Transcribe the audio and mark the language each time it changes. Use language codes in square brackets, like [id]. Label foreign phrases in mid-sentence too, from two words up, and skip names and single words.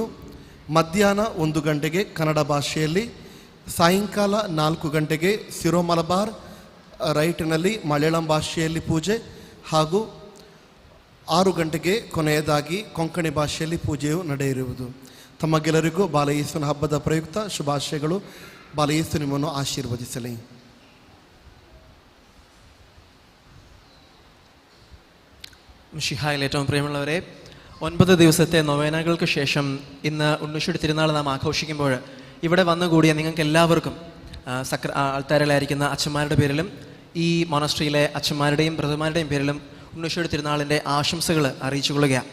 [kn] ಮಧ್ಯಾಹ್ನ 1 ಗಂಟೆಗೆ ಕನ್ನಡ ಭಾಷೆಯಲ್ಲಿ, ಸಾಯಂಕಾಲ 4 ಗಂಟೆಗೆ ಸಿರೋ ಮಲಬಾರ್ ರೈಟ್ನಲ್ಲಿ ಮಲಯಾಳಂ ಭಾಷೆಯಲ್ಲಿ ಪೂಜೆ ಹಾಗೂ 6 ಗಂಟೆಗೆ ಕೊನೆಯದಾಗಿ ಕೊಂಕಣಿ ಭಾಷೆಯಲ್ಲಿ ಪೂಜೆಯು ನಡೆಯಿರುವುದು. ತಮಗೆಲ್ಲರಿಗೂ ಬಾಲಯೇಸುವಿನ ಹಬ್ಬದ ಪ್ರಯುಕ್ತ ಶುಭಾಶಯಗಳು. ಬಾಲಯೇಸು ನಿಮ್ಮನ್ನು ಆಶೀರ್ವದಿಸಲಿ. [ml] മിശിഹായിൽ ഏറ്റവും പ്രിയമുള്ളവരെ, 9 ദിവസത്തെ നൊവേനകൾക്ക് ശേഷം ഇന്ന് ഉണ്ണീശോയുടെ തിരുനാൾ നാം ആഘോഷിക്കുമ്പോൾ ഇവിടെ വന്നുകൂടിയ നിങ്ങൾക്ക് എല്ലാവർക്കും ആൾത്താരിലായിരിക്കുന്ന അച്ഛന്മാരുടെ പേരിലും ഈ മോണസ്ട്രിയിലെ അച്ഛന്മാരുടെയും ബ്രദർമാരുടെയും പേരിലും ഉണ്ണീശോയുടെ തിരുനാളിൻ്റെ ആശംസകൾ അറിയിച്ചു കൊള്ളുകയാണ്.